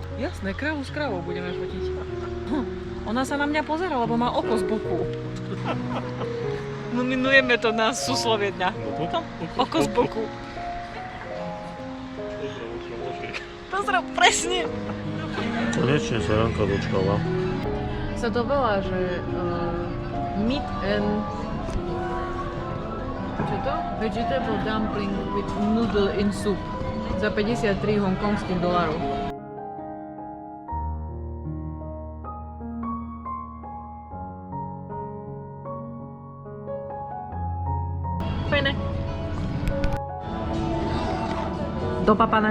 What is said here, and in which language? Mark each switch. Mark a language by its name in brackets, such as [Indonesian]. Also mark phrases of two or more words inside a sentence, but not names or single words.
[Slovak] Jasné, kravu s kravou budeme fotiť. Ona sa na mňa pozerá, lebo má oko z boku. Nominujeme to na súslovie dňa. Oko z boku. Pozdrav, presne. Konečne sa Janka dočkala. Sa to volá, že [English] meat and... [Slovak] Čo to? [English] Vegetable dumpling with noodle in soup. [Slovak] Za 53 hongkongských dolárov. Fajné. Dopapané.